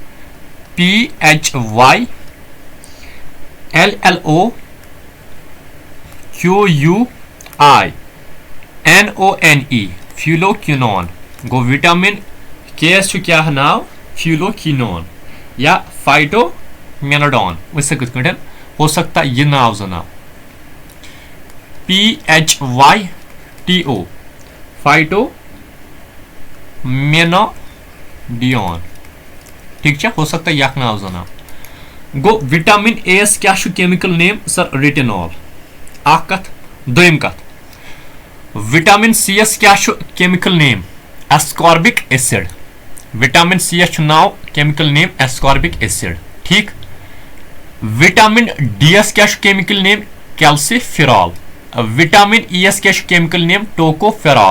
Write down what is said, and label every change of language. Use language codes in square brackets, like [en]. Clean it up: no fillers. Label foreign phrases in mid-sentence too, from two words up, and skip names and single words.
[en] PHYLLOQUINONE [ks] फ्यूलोक्विनोन गो [en] vitamin K [ks] क्या नाव फ्यूलोक्विनोन या फाइटोमेनाडोन [hi] वैसे हो सकता [ks] ये नाव जना [en] PHYTO [ks] फाइटोमेनाडियोन [hi] ठीक है हो सकता है यह [ks] नाव जना गो [en] vitamin A [ks] क्या [en] chemical name sir retinol [ks] कत दोयम कत [en] vitamin C [ks] क्या [en] chemical name ascorbic acid vitamin C [ks] नाव [en] chemical name ascorbic acid [ks] ठीक। [en] vitamin D [ks] एस क्या [en] chemical name calciferol. vitamin E [ks] एस क्या [en] chemical name tocopherol.